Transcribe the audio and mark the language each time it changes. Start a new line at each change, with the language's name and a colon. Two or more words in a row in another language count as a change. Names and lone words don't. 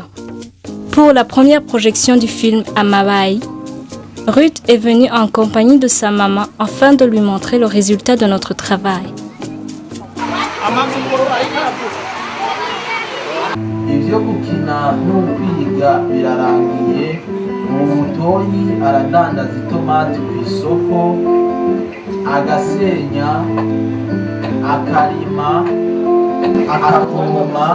French: Pour la première projection du film à Mabaï, Ruth est venue en compagnie de sa maman afin de lui montrer le résultat de notre travail.
Rundi: Ivyo gukina n'ukwiga birarangiye. Butoyi aradandaza itomati ku isoko, agasenya, akarima, akavoma.